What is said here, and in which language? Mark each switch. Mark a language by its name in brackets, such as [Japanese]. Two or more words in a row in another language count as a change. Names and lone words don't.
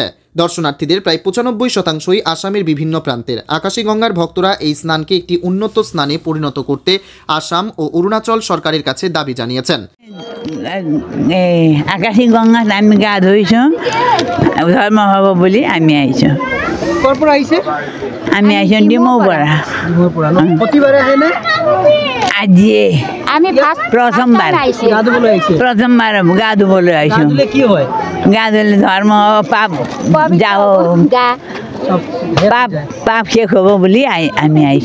[Bangla] দর্শনার্থীদের প্রায় 95% আসামের বিভিন্ন প্রান্তের। আকাশী গঙ্গার ভক্তরা এই স্নানকে একটি উন্নত স্নানে পরিণত করতে আসাম ও অরুণাচল সরকারের কাছে দাবি জানিয়েছেন। [Assamese] আকাশী গঙ্গাত আমি গা ধুইছো, ধর্ম হব বলে আমি আইছো। ক'ৰ আহিছে? আমি আইছো ডিমৌৰ পৰা। প্ৰতিবাৰে আহে নে? আজিয়ে আমি প্ৰথমবাৰ গা ধুবলৈ আহিছে। প্ৰথমবাৰ গা ধুবলৈ গা আহিছো। ধুলে কি হয়? গা ধুলে ধৰ্ম পাপ যাও, পাপ শেষ হ'ব বুলি আমি আহিছো।